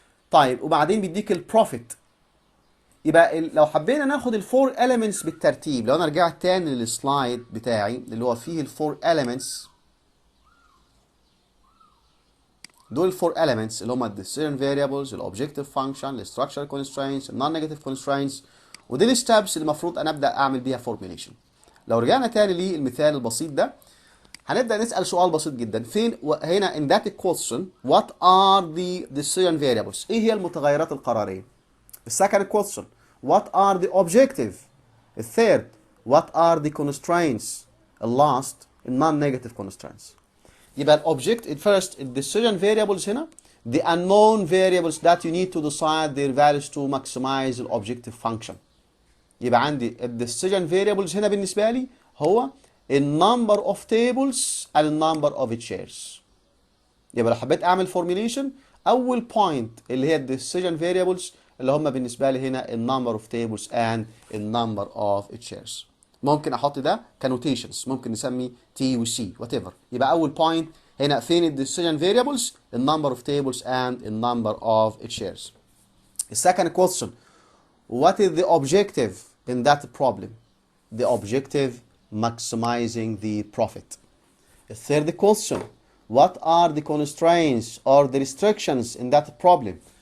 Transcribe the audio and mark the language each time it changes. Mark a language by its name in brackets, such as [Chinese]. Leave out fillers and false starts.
[Arabic] طيب وبعدين بيديك البروفيت. يبقى لو حبينا ناخد الفور elements بالترتيب، لو انا رجعت تاني للسلايد بتاعي اللي هو فيه الفور elements، دول الفور elements اللي هم الديسيجن variables، الاوبجكتيف فانكشن، الستراكشر كونستراينتس، النون نيجاتيف كونستراينتس، ودي الستبس اللي المفروض انا ابدا اعمل بيها فورميليشن. لو رجعنا تاني للمثال البسيط ده هنبدا نسال سؤال بسيط جدا. فين هنا [English] in that question what are the decision variables؟ [Arabic] ايه هي المتغيرات القراريه؟ السكند [English] question what are the objective؟ [Arabic] الثيرد [English] what are the constraints؟ last non-negative constraints. [Arabic] يبقى الobject [English] first decision variables [Arabic] هنا [English] the unknown variables that you need to decide their values to maximize the objective function. [Arabic] يبقى عندي [English] decision variables [Arabic] هنا بالنسبة لي هو [English] number of tables and number of chairs. [Arabic] يبقى لو حبيت اعمل formulation اول point اللي هي decision variables اللي هم بالنسبة لي هنا [English] number of tables and number of chairs. [Arabic] ممكن احط ده كنوتيشنز، ممكن نسمي T و C whatever. يبقى اول point هنا فين [English] decision variables number of tables and number of chairs. Second question what is the objective in that problem? The objective maximizing the profit. Third question what are the constraints or the restrictions in that problem?